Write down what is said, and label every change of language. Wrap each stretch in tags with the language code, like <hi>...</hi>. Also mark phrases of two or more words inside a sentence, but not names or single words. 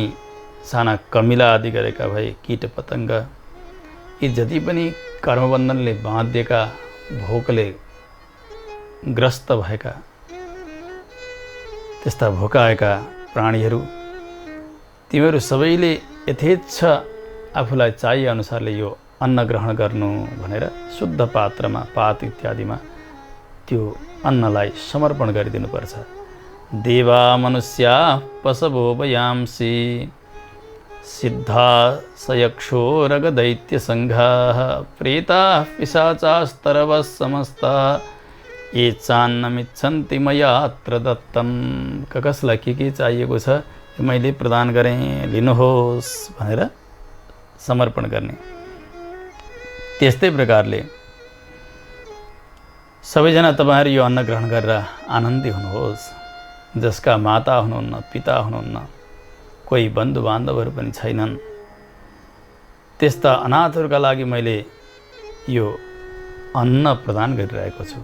<ne>साना कमिला आदि गरेका भए कीट पतङ्ग, यी जति पनि कर्मबन्धनले बाँधिएका, भोकले ग्रस्त भएका त्यस्ता भोकाएका प्राणीहरू, तिमीहरू सबैले यथेच्छ आफूलाई चाहिए अनुसारले यो अन्न ग्रहण गर्नु भनेर शुद्ध पात्रमा, पात इत्यादिमा त्यो अन्नलाई समर्पण गरिदिनुपर्छ।</ne> <sa>देवा मनुष्या पशवो वयांसि सिद्धा सयक्षो रगदैत्यसङ्घाः प्रेताः पिशाचास्तरवः समस्ताः ये चान्नमिच्छन्ति मया अत्र दत्तं।</sa> <ne>कसलाई के चाहिएको छ मैले प्रदान गरेँ, लिनुहोस् भनेर समर्पण गर्ने। त्यस्तै प्रकारले सबैजना तपाईँहरू यो अन्न ग्रहण गरेर आनन्दी हुनुहोस्। जसका माता हुनुहुन्न, पिता हुनुहुन्न, कोही बन्धु बान्धवहरू पनि छैनन्, त्यस्ता अनाथहरूका लागि मैले यो अन्न प्रदान गरिरहेको छु।</ne>